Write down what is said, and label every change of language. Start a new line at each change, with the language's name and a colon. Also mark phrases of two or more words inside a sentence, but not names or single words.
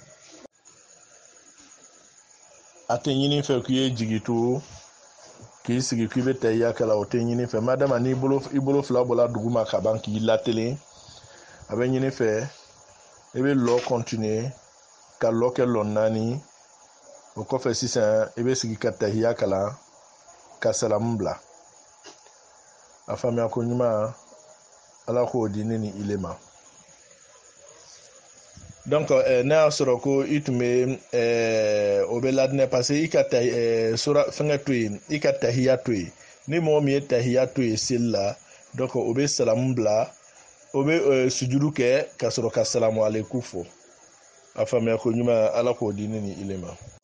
Bambara: a tɛ ɲini fɛ k'i ye jigi to k'i sigi k'i bɛ tahiya kɛ la o tɛ ɲini fɛ madama n'i bolo fila bɔla duguma ka ban k'i latelen a bɛ ɲini fɛ i bɛ lɔ continuer ka lɔ kɛ lɔ 4 o kɔfɛ sisan i bɛ sigi ka tahiya kalan ka salamu bila a faamuya ko ɲuman ala k'o di ne ni ile ma donc n'a y'a sɔrɔ ko i tun bɛ o bɛ ladinɛ
French: parce que
Bambara: i ka sura fɛngɛ to yen i ka tahiya to yen ni mɔgɔ min ye tahiya to yen seli la donc o bɛ salamu bila o bɛ sujudu kɛ ka sɔrɔ ka
Arabic: السلام عليكم
Bambara: fɔ a faamuya ko ɲuman ala k'o di ne ni ile ma